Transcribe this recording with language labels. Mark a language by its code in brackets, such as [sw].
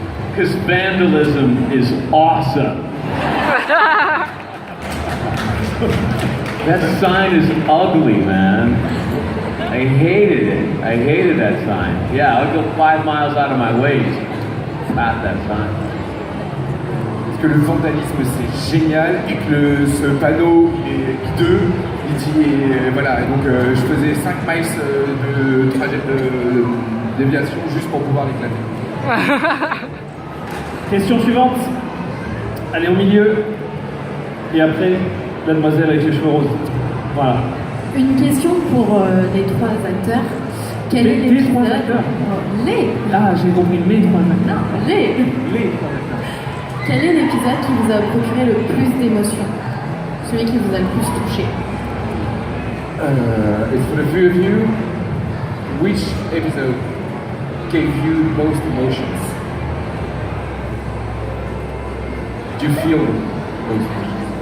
[en] Because vandalism is awesome. That sign is ugly, man. I hated it. I hated that sign. Yeah, I would go 5 miles out of my way to pat that sign. [fr] Parce que le vandalisme c'est génial et que ce panneau il est hideux, il dit et voilà, et donc je faisais 5 miles de trajet de déviation juste pour pouvoir l'éclater. Question suivante. Allez au milieu. Et après, la demoiselle avec les cheveux roses. Voilà. Une question pour les 3 acteurs. Quel est Les 3 acteurs. Les. Ah, j'ai compris, mes 3 acteurs. Non, les. Les 3 acteurs. Quel est l'épisode qui vous a procuré le plus d'émotions? Celui qui vous a le plus touché? [en] It's for the three of you. Which episode gave you most emotions? Do you feel those emotions?